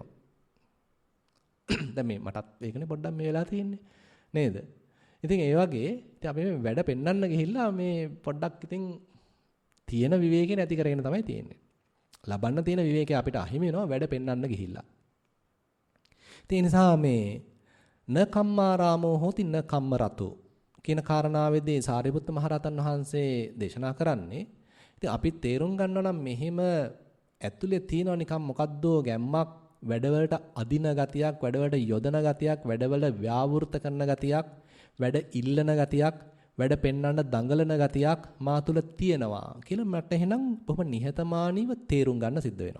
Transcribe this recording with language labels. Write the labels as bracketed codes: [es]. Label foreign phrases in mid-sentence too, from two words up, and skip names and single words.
[si] දැන් මේ මටත් ඒකනේ පොඩ්ඩක් මේ වෙලා තියෙන්නේ. නේද? ඉතින් ඒ වගේ ඉතින් අපි මේ වැඩ පෙන්වන්න ගිහිල්ලා මේ පොඩ්ඩක් ඉතින් තියෙන විවේකේ නැති කරගෙන තමයි තියෙන්නේ. ලබන්න තියෙන විවේකේ අපිට අහිමි වෙනවා වැඩ පෙන්වන්න ගිහිල්ලා. ඒ නිසා මේ [pi] න කම්මාරාමෝ හෝති න කම්ම රතෝ [si] කියන කාරණාවේදී සාරිපුත්ත මහරහතන් වහන්සේ දේශනා කරන්නේ ඉතින් අපි තේරුම් ගන්නවා නම් මෙහෙම ඇතුලේ තියෙනවා නිකන් මොකද්දෝ ගැම්මක් වැඩවලට අදින ගතියක් වැඩවලට යොදන ගතියක් වැඩවල ව්‍යාවෘත කරන ගතියක් වැඩ ඉල්ලන ගතියක් වැඩ පෙන්වන්න දඟලන ගතියක් මා තුල තියෙනවා කියලා මට එහෙනම් බොහොම නිහතමානීව තේරුම් ගන්න සිද්ධ වෙනවා.